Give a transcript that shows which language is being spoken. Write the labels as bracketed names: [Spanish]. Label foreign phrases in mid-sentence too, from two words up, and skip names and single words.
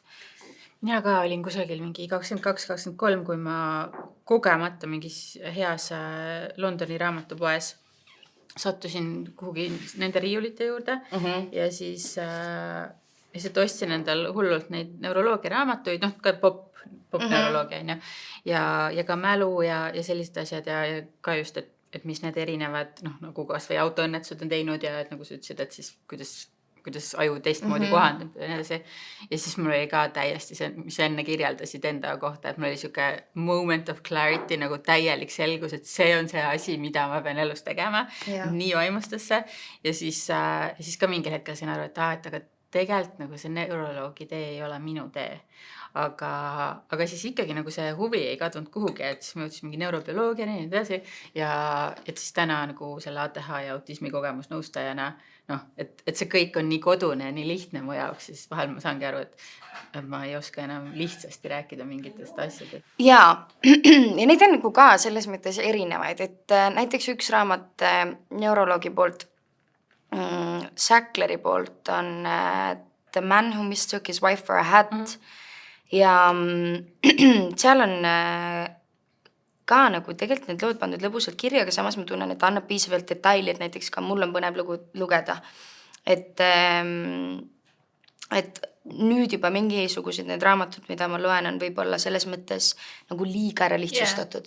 [Estonian] Mina ka olin kusagil mingi 22-23, kui ma kogemata mingis heas Londoni raamatupoes sattusin kuhugi nende riiulite juurde ja siis lihtsalt ostsin endal hullult neid neuroloogia raamatuid, ka pop-neuroloogia on ju, ja ka mälu ja sellised asjad ja ka just, et mis need erinevad, nagu kas või autoõnnetused on teinud ja et nagu sa ütlesid, et siis kuidas aju teistmoodi kohandab ja nii edasi. Ja siis mul oli ka täiesti see, mis sa enne kirjeldasid enda kohta, et mul oli siuke [English] moment of clarity, [Estonian] nagu täielik selgus, et see on see asi, mida ma pean elus tegema. Nii vaimustas see. Ja siis ka mingil hetkel sain aru, et aga tegelikult nagu see neuroloogi tee ei ole minu tee. Aga siis ikkagi nagu see huvi ei kadunud kuhugi, et siis ma jõudsin mingi neurobioloogia ja nii edasi ja et siis täna nagu selle ATH ja autismi kogemusnõustajana, et see kõik on nii kodune ja nii lihtne mu jaoks, siis vahel ma saangi aru, et ma ei oska enam lihtsasti rääkida mingitest asjadest. Jaa, ja neid on nagu ka selles mõttes erinevaid, et näiteks üks raamat neuroloogi poolt, Sackleri poolt on The Man Who Mistook His Wife for a Hat ja seal on ka nagu tegelikult need lood pandud lõbusalt kirja, aga samas ma tunnen, et annab piisavalt detaili, et näiteks ka mul on põnev lugu lugeda. Et nüüd juba mingisugused need raamatud, mida ma loen, on võib-olla selles mõttes nagu liiga ära lihtsustatud.